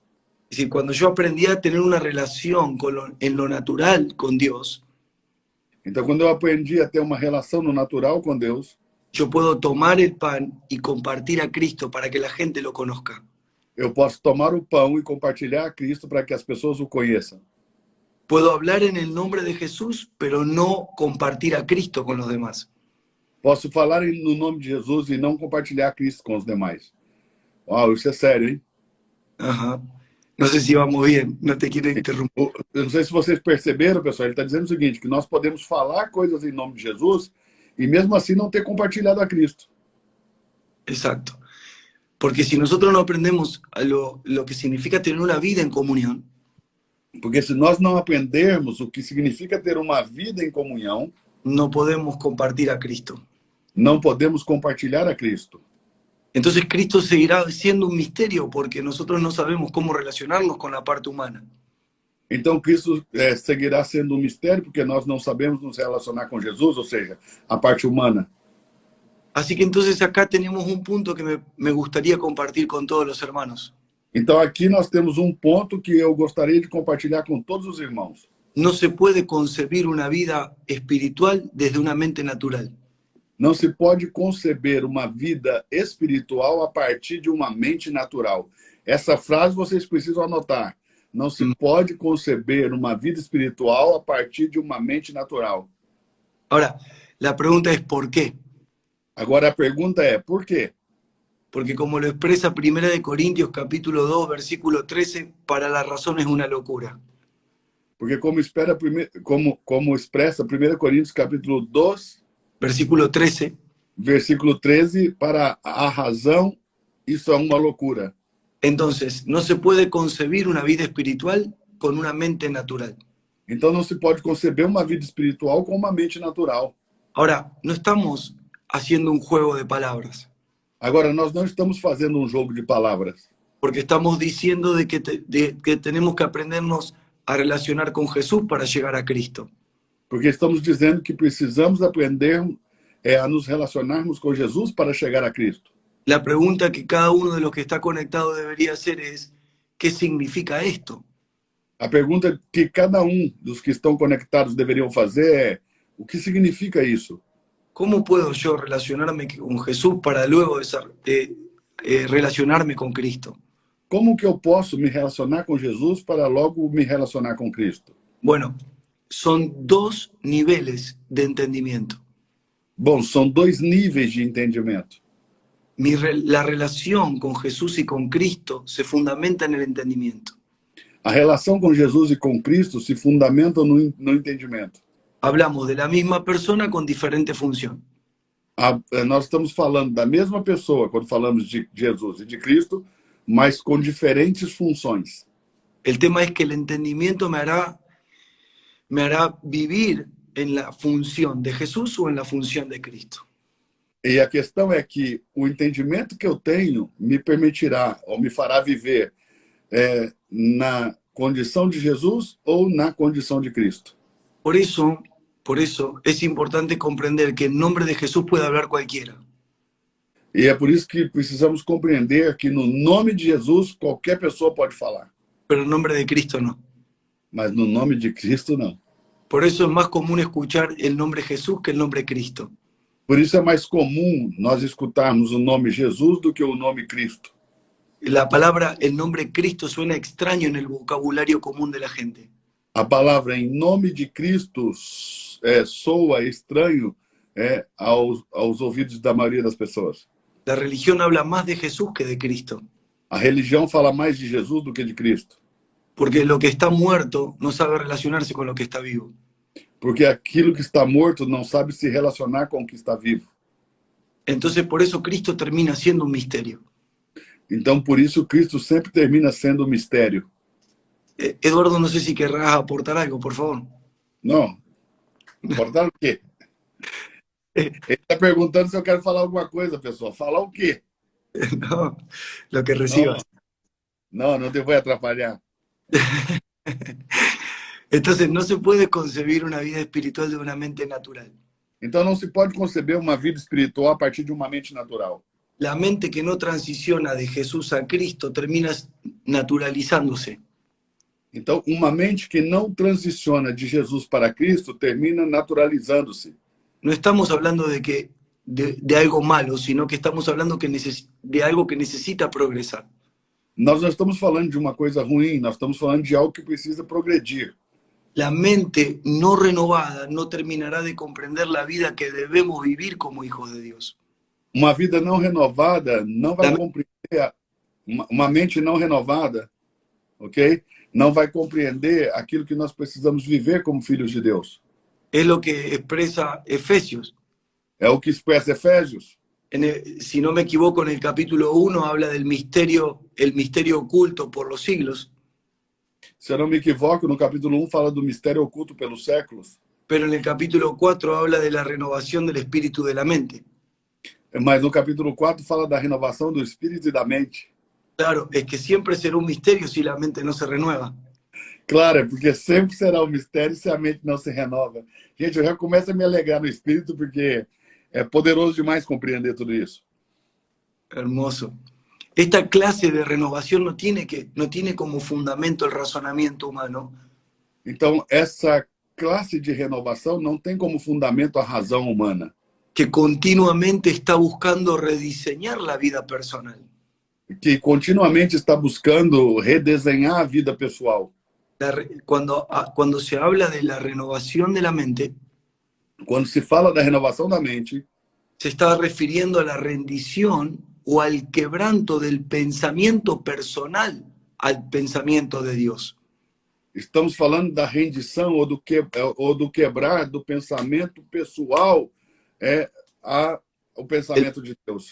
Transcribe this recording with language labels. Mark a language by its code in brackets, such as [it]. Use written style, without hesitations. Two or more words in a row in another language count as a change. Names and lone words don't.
[es] Es decir, cuando yo aprendí a tener una relación en lo natural con Dios, [pt] Então, quando eu aprendi a ter uma relação no natural com Deus, [es] yo puedo tomar el pan y compartir a Cristo para que la gente lo conozca. [pt] eu posso tomar o pão e compartilhar a Cristo para que as pessoas o conheçam. [es] Puedo hablar en el nombre de Jesús, pero no compartir a Cristo con los demás. [pt] Posso falar no nome de Jesus e não compartilhar Cristo com os demais. Uau, isso é sério, hein? [es] Ajá. No sé si vamos bien, no te quiero interrumpir. [pt] Eu não sei se vocês perceberam, pessoal, ele está dizendo o seguinte, que nós podemos falar coisas em nome de Jesus e mesmo assim não ter compartilhado a Cristo. [es] Exacto. Porque si nosotros no aprendemos a lo que significa tener una vida en comunión, [pt] Porque se nós não aprendermos o que significa ter uma vida em comunhão, [es] no podemos compartir a Cristo. [pt] não podemos compartilhar a Cristo. [es] Entonces Cristo seguirá siendo un misterio porque nosotros no sabemos cómo relacionarnos con la parte humana. [pt] Então Cristo seguirá sendo um mistério porque nós não sabemos nos relacionar com Jesus, ou seja, a parte humana. [es] Así que entonces acá tenemos un punto que me gustaría compartir con todos los hermanos. [pt] Então aqui nós temos um ponto que eu gostaria de compartilhar com todos os irmãos. [es] No se puede concebir una vida espiritual desde una mente natural. [pt] Não se pode conceber uma vida espiritual a partir de uma mente natural. Essa frase vocês precisam anotar. Não se pode conceber uma vida espiritual a partir de uma mente natural. [es] Ahora, la pregunta es ¿por qué? [pt] Agora a pergunta é, por quê? [es] Porque como lo expresa 1 de Corintios capítulo 2, versículo 13, para la razón es una locura. [pt] Porque como expressa 1 Coríntios capítulo 2, Versículo 13, versículo 13, para a razão, isso é uma loucura. [es] entonces no se puede concebir una vida espiritual con una mente natural. [pt] Então não se pode conceber uma vida espiritual com uma mente natural. [es] Ahora, no estamos haciendo un juego de palabras, [pt] Agora, nós não estamos fazendo um jogo de palavras. [es] porque estamos diciendo de que tenemos que aprendernos a relacionar con Jesús para llegar a Cristo. [pt] Porque estamos dizendo que precisamos aprender a nos relacionarmos com Jesus para chegar a Cristo. [es] La pregunta que cada uno de los que está conectado debería hacer es, ¿qué significa esto? [pt] A pergunta que cada dos que estão conectados deveriam fazer é, o que significa isso? [es] ¿Cómo puedo yo relacionarme con Jesús para luego relacionarme con Cristo? [pt] Como que eu posso me relacionar com Jesus para logo me relacionar com Cristo? [es] Bueno, son dos niveles de entendimiento. [pt] Bom, são dois níveis de entendimento. [es] La relación con Jesús y con Cristo se fundamenta en el entendimiento. [pt] A relação com Jesus e com Cristo se fundamenta no entendimento. [es] Hablamos de la misma persona con diferente función. [pt] Nós estamos falando da mesma pessoa quando falamos de Jesus e de Cristo, mas com diferentes funções. [es] El tema es que el entendimiento me hará vivir en la función de Jesús o en la función de Cristo. [pt] E a questão é que o entendimento que eu tenho me permitirá ou me fará viver na condição de Jesus ou na condição de Cristo. [es] Por eso es importante comprender que en nombre de Jesús puede hablar cualquiera. [pt] E é por isso que precisamos compreender que no nome de Jesus qualquer pessoa pode falar, [es] Pero en nombre de Cristo no. [pt] mas no nome de Cristo não. [es] Por eso es más común escuchar el nombre Jesús que el nombre Cristo. [pt] Por isso é mais comum nós escutarmos o nome Jesus do que o nome Cristo. [es] La palabra, el nombre Cristo suena extraño en el vocabulario común de la gente. [pt] A palavra em nome de Cristo soa estranho aos ouvidos da maioria das pessoas. [es] La religión habla más de Jesús que de Cristo. [pt] A religião fala mais de Jesus do que de Cristo. [es] Porque lo que está muerto no sabe relacionarse con lo que está vivo. [pt] Porque aquilo que está morto não sabe se relacionar com o que está vivo. [es] Entonces por eso Cristo termina siendo un misterio. [pt] Então, por isso, Cristo sempre termina sendo um mistério. [es] Eduardo, no sé si querrás aportar algo, por favor. [pt] Não. Importar o quê? Ele está perguntando se eu quero falar alguma coisa, pessoal. Falar o quê? [es] No, lo que recibas. [pt] Não te vou atrapalhar. [es] Entonces no se puede concebir una vida espiritual de una mente natural. [pt] Então, não se pode conceber uma vida espiritual a partir de uma mente natural. [es] La mente que no transiciona de Jesús a Cristo termina naturalizándose. [pt] Então, uma mente que não transiciona de Jesus para Cristo termina naturalizando-se. [es] No estamos hablando de algo malo, sino que estamos hablando de algo que necesita progresar. [pt] Nós não estamos falando de uma coisa ruim, nós estamos falando de algo que precisa progredir. [es] La mente no renovada no terminará de comprender la vida que debemos vivir como hijos de Dios. [pt] Uma vida não renovada não vai compreender, uma mente não renovada, ok? Não vai compreender aquilo que nós precisamos viver como filhos de Deus. [es] Es lo que expresa Efesios. [pt] É o que expressa Efésios. [es] Si no me equivoco, en el capítulo 1 habla del misterio, el misterio oculto por los siglos. [pt] Se eu não me equivoco, no capítulo 1 fala do mistério oculto pelos séculos. [es] Pero en el capítulo 4 habla de la renovación del espíritu de la mente. [pt] Mas no capítulo 4 fala da renovação do espírito e da mente. [es] Claro, es que siempre será un misterio si la mente no se renueva. [pt] Claro, porque sempre será um mistério se a mente não se renova. Gente, eu já começo a me alegrar no espírito porque é poderoso demais compreender tudo isso. [es] Hermoso. Esta clase de renovación no tiene como fundamento el razonamiento humano. [pt] Então, essa classe de renovação não tem como fundamento a razão humana. [es] Que continuamente está buscando rediseñar la vida personal. [pt] Que continuamente está buscando redesenhar a vida pessoal. [es] Cuando se habla de la renovación de la mente, [pt] quando se fala da renovação da mente, [es] se está refiriendo a la rendición o al quebranto del pensamiento personal al pensamiento de Dios. [pt] Estamos falando da rendição ou do quebrar do pensamento pessoal ao pensamento de Deus.